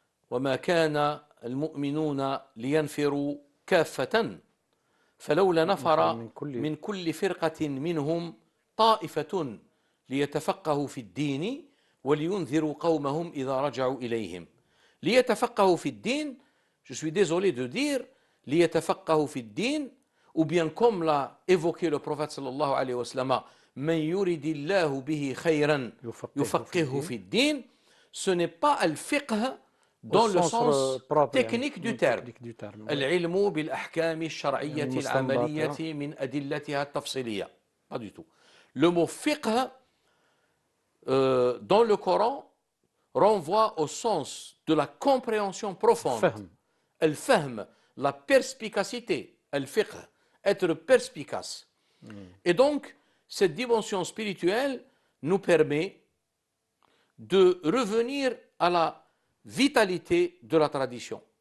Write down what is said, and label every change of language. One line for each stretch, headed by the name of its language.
Arabic: وما كان المؤمنون لينفروا كافة فلولا نفر من كل فرقة منهم طائفة ليتفقهوا في الدين ولينذروا قومهم إذا رجعوا إليهم. ليتفقهوا في الدين,
French: je suis désolé de dire, ليتفقهوا في الدين, ou bien comme l'a évoqué le prophète sallallahu alayhi wa sallam,
Arabic: من يريد الله به خيرا يفقهه في الدين,
French: ce n'est pas al-fiqh dans le sens technique du terme.
Arabic: العلم بالأحكام الشرعية العملية من أدلتها التفصيلية.
French: Pas du tout. Le mot fiqh dans le Coran renvoie au sens de la compréhension profonde. Al-fahm, la perspicacité. Al-fiqh, être perspicace. Et donc, cette dimension spirituelle nous permet de revenir à la vitalité de la tradition.